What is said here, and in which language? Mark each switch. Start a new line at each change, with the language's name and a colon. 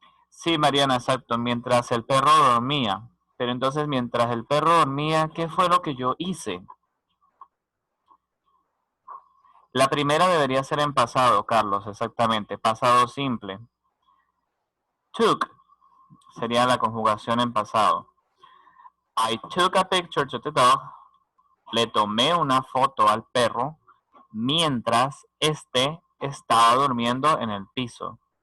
Spanish: Sí, Mariana, exacto, mientras el perro dormía. Pero entonces mientras el perro dormía, ¿qué fue lo que yo hice? La primera debería ser en pasado, Carlos, exactamente, pasado simple. Took sería la conjugación en pasado.
English: I took a picture to the dog.
Spanish: Le tomé una foto al perro mientras este estaba durmiendo en el piso.